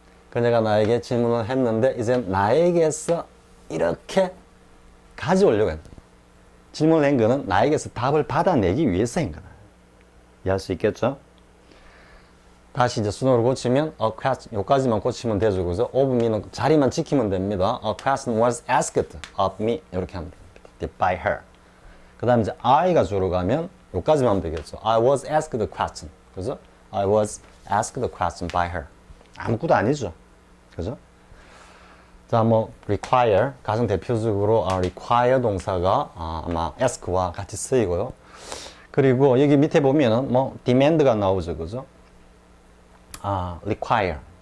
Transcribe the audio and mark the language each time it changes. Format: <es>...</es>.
<ko>그녀가 나에게 질문을 했는데 이제 나에게서 이렇게 가져오려고 했다. 질문을 한 거는 나에게서 답을 받아내기 위해서인 거다. 이해할 수 있겠죠? 다시 이제 순으로 고치면</ko> <en>a question,</en> <ko>여기까지만 고치면 되죠. 그죠? of me는 자리만 지키면 됩니다.</ko> <en>A question was asked of me</en> <ko>이렇게 하면 됩니다.</ko> <en>by her.</en> <ko>그 다음에 이제 I가 주로 가면 여기까지만 하면 되겠죠.</ko> <en>I was asked the question.</en> <ko>그죠?</ko> <en>I was asked the question by her.</en> <ko>아무것도 아니죠. 그죠? 자, 뭐 require 가장 대표적으로 require 동사가 아마 ask와 같이 쓰이고요. 그리고 여기 밑에 보면은 뭐 demand가 나오죠. 그죠? require.</ko>